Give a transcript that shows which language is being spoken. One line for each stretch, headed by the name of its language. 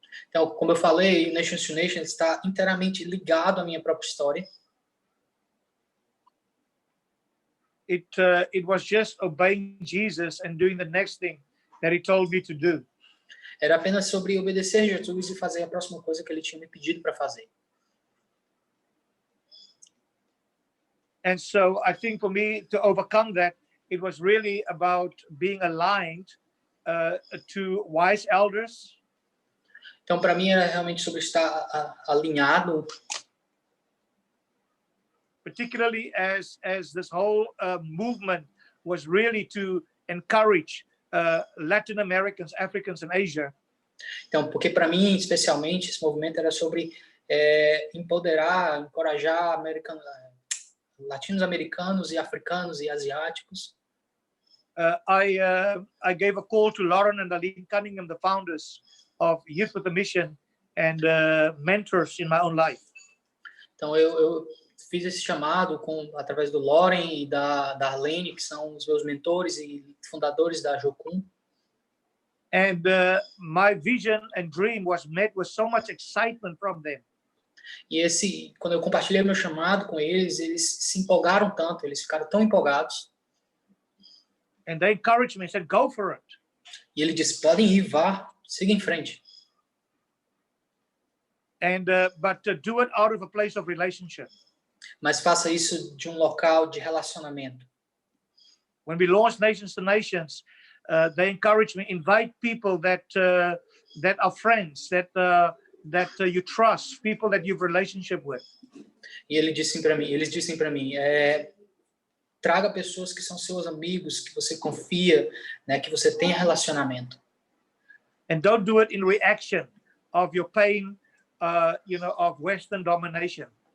Portuguese: Então, como eu falei, Nations to Nations está inteiramente ligado à minha própria história.
English: It was just obeying Jesus and doing the next thing that he told me to do.
Portuguese: Era apenas sobre obedecer Jesus e fazer a próxima coisa que ele tinha me pedido para fazer.
English: And so I think for me to overcome that, it was really about being aligned to wise elders.
Portuguese: Então, para mim, era realmente sobre estar alinhado,
English: particularly as this whole movement was really to encourage Latin Americans, Africans, and Asia.
Portuguese: Então, porque para mim, especialmente, esse movimento era sobre empoderar, encorajar latinos-americanos e africanos e asiáticos.
English: I gave a call to Lauren and Aline Cunningham, the founders of Youth with a Mission and mentors in my own life.
Portuguese: Então, eu fiz esse chamado através do Loren e da Arlene, que são os meus mentores e fundadores da Jocum.
English: And my vision and dream was met with so much excitement from them.
Portuguese: E quando eu compartilhei meu chamado com eles, eles se empolgaram tanto, eles ficaram tão empolgados.
English: And they encouraged me and said, go for it.
Portuguese: E ele disse, podem ir, vá, siga em frente.
English: And but do it out of a place of relationship.
Portuguese: Mas faça isso de um local de relacionamento.
English: When we launched Nations to Nations, they encouraged me, invite people that are friends, that you trust, people that you've relationship with.
Portuguese: E eles disseram para mim, traga pessoas que são seus amigos, que você confia, né, que você tem relacionamento.
English: And don't do it in reaction of your pain, of Western domination.